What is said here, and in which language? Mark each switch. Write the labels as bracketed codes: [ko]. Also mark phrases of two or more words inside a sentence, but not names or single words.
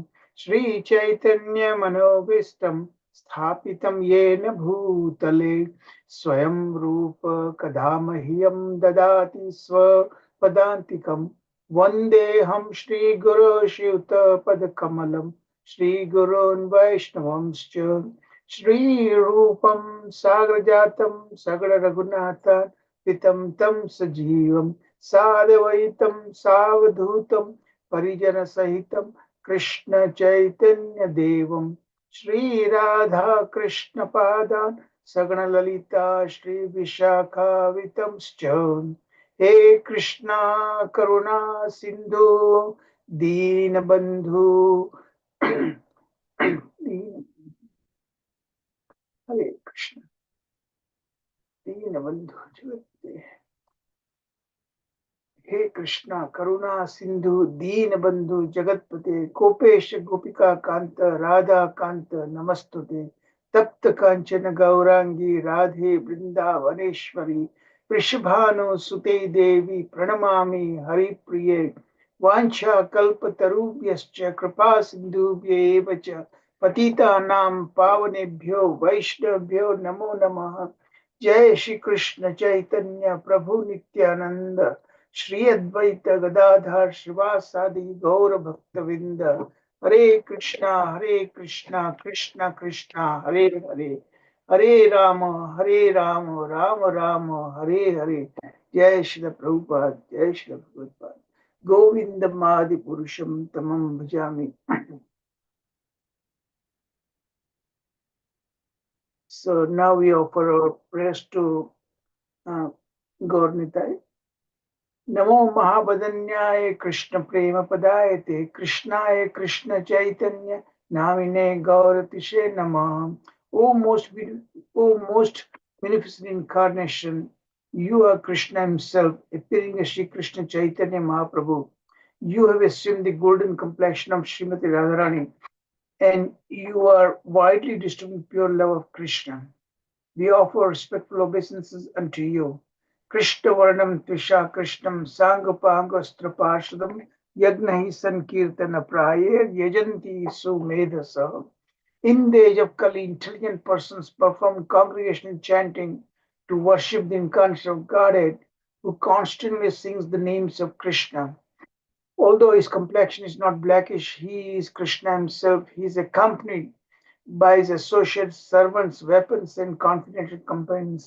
[sa] श्री चैतन्य मनोभीष्टं स्थापितं येन भूतले स्वयं रूप कदामह्यं ददाति स्व पदान्तिकं वन्देहं श्री गुरु श्रीयुत पदकमलं श्री गुरुन् वैष्णवांश्च श्री रूपं साग्रजातं सह रघुनाथ अन्वितं तं सजीवं साद्वैतं सावधूतं परिजनसहितं कृष्ण चैतन्य देवं श्रीराधा कृष्ण पादान् सगणललिता श्री विशाखावितंश्च हे कृष्णा करुणा सिंधु दीनबंधु हरे कृष्ण दीनबंधु जगत्ते हे कृष्णा करुणा सिंधु दीन बंधु जगतपते गोपेश गोपिका कांत राधा कांत नमस्तुते तप्त कांचन गौरांगी राधे वृंदावनेश्वरी वृषभानु सुते देवी प्रणमामि हरिप्रिये वाञ्छा कल्पतरुभ्यश्च कृपा सिन्धुभ्येव च पतितानां पावनेभ्यो वैष्णवेभ्यो नमो नमः जय श्री कृष्ण चैतन्य प्रभु नित्यानंद श्री अद्वैत गदाधर श्रीवासादि गौर भक्तविंद हरे कृष्णा कृष्णा कृष्णा हरे हरे हरे राम राम राम हरे हरे जय श्री प्रभुपाद जय श्री प्रभुपाद गोविंदम आदि पुरुषम तमं भजामि. [en] So now we offer our prayers to Gaurnitai. [sa] नमो महाबदन्याय कृष्ण प्रेम पदायते कृष्णाय कृष्ण चैतन्य नामिने गौरतिशे नमः. [en] O most beneficent incarnation, you are Krishna himself, appearing as Shri Krishna Chaitanya Mahaprabhu. You have assumed the golden complexion of Srimati Radharani, and you are widely distributing pure love of Krishna. We offer respectful obeisances unto you. [sa] कृष्ण वर्णं त्विषा कृष्णं साङ्गोपाङ्ग पार्षदं यज्ञैः सङ्कीर्तन प्रायैः यजन्ति सुमेधसः. [en] In the age of Kali, intelligent persons perform congregational chanting to worship the incarnation of Godhead, who constantly sings the names of Krishna. Although his complexion is not blackish, he is Krishna himself. He is accompanied by his associates, servants, weapons, and confidential companions.